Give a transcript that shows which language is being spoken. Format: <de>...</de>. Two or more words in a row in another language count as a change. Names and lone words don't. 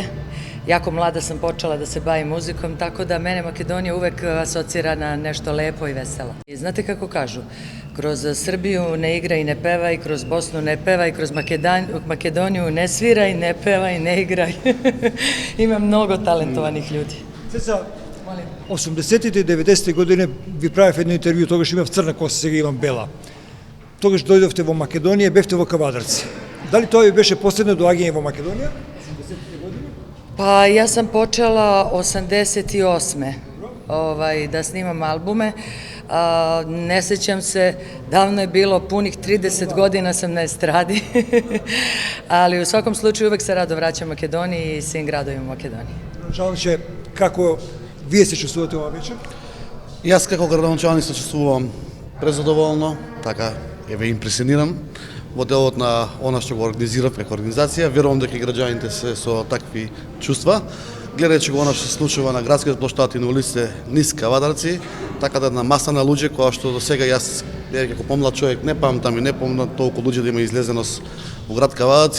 <sr>Jako mlada sam počela da se bavim muzikom, tako da mene Makedonija uvek asocira na nešto lepo i veselo. I znate kako kažu, kroz Srbiju ne igra i ne peva, i kroz Bosnu ne peva, i kroz Makedoniju ne svira i ne peva i ne igra. Ima mnogo talentovanih ljudi.</sr> <mk>Ceca,</mk> <sr>80. i 90. godine</sr> <mk>ви правев едно интервју, тогаш имав црна коса, сега имам бела. Тогаш дојдовте во Македонија, бевте во Кавадарци. Дали тоа ви беше последно доаѓање во Македонија? 80. години?</mk> <sr>Pa ja sam počela 88. Da snimam albume. Ne sećam se, davno je bilo, punih 30 godina sam na estradi, ali u svakom slučaju uvek se rado vraćam Makedoniji i svim gradovima u Makedoniji.</sr> <mk>Gradoначалниче, како вие се чувствувате ова вечер? Јас како градоначалник се чувствувам презадоволно, така еве импресиониран во делот на она што го организирав преку организација. Верувам дека граѓаните се со такви чувства. Гледајќи го она што се случува на градските плоштади, на улиците низ Кавадарци, така да на маса на луѓе која што до сега јас како помлад човек не памтам и не помнам толку луѓе да има излезеност во град Кавадарци.</mk>